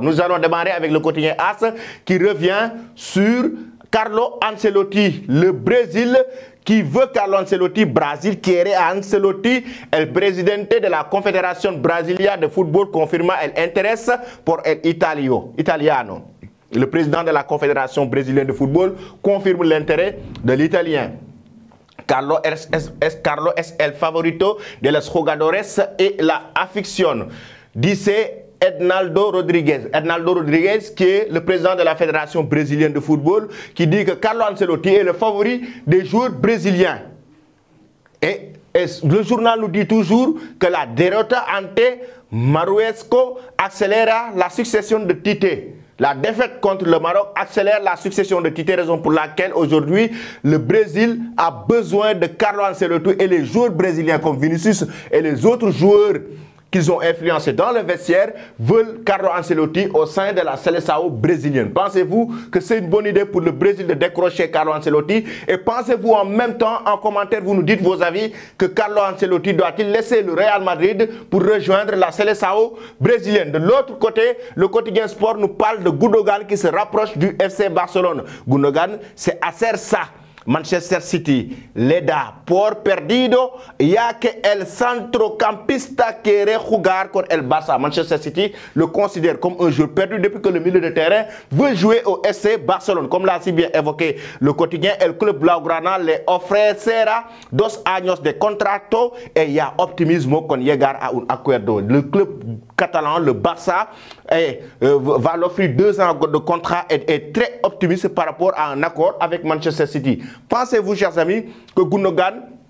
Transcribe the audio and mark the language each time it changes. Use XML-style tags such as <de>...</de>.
<fr>Nous allons démarrer avec le quotidien AS qui revient sur Carlo Ancelotti, le Brésil qui veut Carlo Ancelotti,</fr> <es>Brasil quiere a Ancelotti, el presidente de la Confederación Brasileña de Fútbol confirma el interés por el italiano.</es> <fr>Le président de la Confédération brésilienne de football confirme l'intérêt de l'Italien.</fr> <es>Carlo es el favorito de los jugadores y la afición, dice Ednaldo Rodriguez.</es> <fr>Ednaldo Rodriguez, qui est le président de la Fédération brésilienne de football, qui dit que Carlo Ancelotti est le favori des joueurs brésiliens. Et le journal nous dit toujours que</fr> <es>la derrota ante Marruecos</es> <fr>accélère la succession de Tite. La défaite contre le Maroc accélère la succession de Tite, raison pour laquelle aujourd'hui le Brésil a besoin de Carlo Ancelotti et les joueurs brésiliens comme Vinicius et les autres joueurs qu'ils ont influencé dans le vestiaire veulent Carlo Ancelotti au sein de la Seleção brésilienne. Pensez-vous que c'est une bonne idée pour le Brésil de décrocher Carlo Ancelotti? Et pensez-vous en même temps, en commentaire, vous nous dites vos avis, que Carlo Ancelotti doit-il laisser le Real Madrid pour rejoindre la Seleção brésilienne? De l'autre côté, le quotidien sport nous parle de Gundogan qui se rapproche du FC Barcelone.</fr> <es>Gundogan, c'est Acerça. Manchester City le da por perdido ya que el centrocampista quiere jugar con el Barça.</es> <fr>Manchester City le considère comme un joueur perdu depuis que le milieu de terrain veut jouer au FC Barcelone. Comme l'a si bien évoqué le quotidien,</fr> <es>el club blaugrana le ofrecerá 2 años de contrato et y a optimismo con llegar a un acuerdo.</es> <fr>Le club catalan, le Barça, va l'offrir 2 ans de contrat et est très optimiste par rapport à un accord avec Manchester City. Pensez-vous, chers amis, que Gundogan</fr>